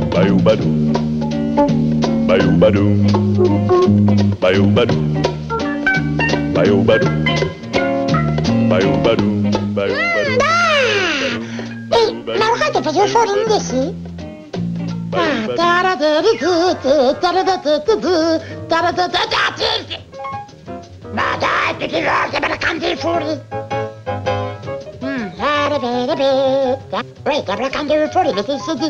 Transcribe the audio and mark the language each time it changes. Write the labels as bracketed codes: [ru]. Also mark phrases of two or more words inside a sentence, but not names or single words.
[it] Bayou-badou, bayou-badou, bayou-badou, bayou-badou, bayou-badou, bayou-badou. Ma guardate, faccio fuori invece? Ma dai, tutti i volte me la canti fuori. Wait, me la canti fuori, perché se ti...